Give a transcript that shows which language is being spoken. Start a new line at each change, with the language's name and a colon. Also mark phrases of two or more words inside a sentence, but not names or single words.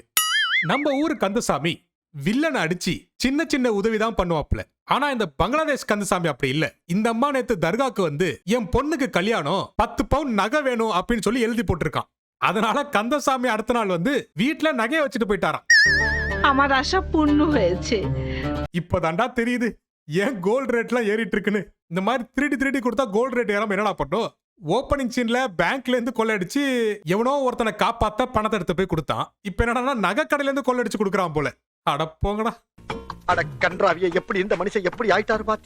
Tamil: நம்ம ஊரு கந்தசாமி வில்லனை அடிச்சு சின்ன சின்ன உதவிதான் பண்ணுவாப்ல. ஆனா இந்த பங்களாதேஷ் கந்தசாமி அப்படி இல்ல. இந்த அம்மா நேத்து தர்காக்கு வந்து என் பொண்ணுக்கு கல்யாணம் 10 பவுன் நகை வேணும் அப்படின்னு சொல்லி எழுதி போட்டிருக்கான். அதனால கந்தசாமி அடுத்த நாள் வந்து வீட்டுல நகையை வச்சுட்டு போயிட்டாராம்.
Bangla: আমার আশা পূর্ণ হয়েছে।
Tamil: இப்பதான்டா தெரியுது ஏன்
English: gold rate
Tamil: ஏறிட்டு இருக்குன்னு. இந்த மாதிரி திருடி கொடுத்தா
English: gold rate
Tamil: ஏறாம என்னடா பண்ணும்.
English: opening scene
Tamil: பேங்க்ல இருந்து கொள்ளடிச்சு எவனோ ஒருத்தனை காப்பாத்த பணத்தை எடுத்து போய் கொடுத்தான். இப்ப என்னன்னா நகை கடையில இருந்து கொள்ளடிச்சு கொடுக்குறான் போல. அட போங்கடா. அட கன்றாவிய, எப்படி இந்த மனுஷன் எப்படி ஆயிட்டாரு பாத்தியா.